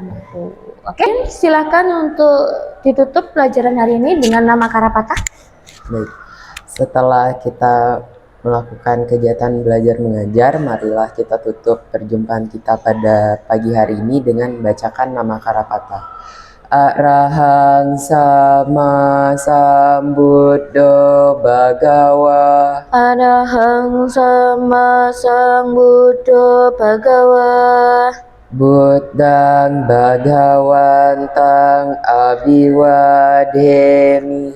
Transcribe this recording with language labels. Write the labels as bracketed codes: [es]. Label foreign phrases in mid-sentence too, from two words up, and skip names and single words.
[id] Oke, silakan untuk ditutup pelajaran hari ini dengan nama Karapata. Baik. Setelah kita melakukan kegiatan belajar mengajar, marilah kita tutup perjumpaan kita pada pagi hari ini dengan membacakan nama Karapata. [pi] Arahang sama sambuddho bhagawa. Arahang sama sambuddho bhagawa. Buddhang bhagawantang abiwademi.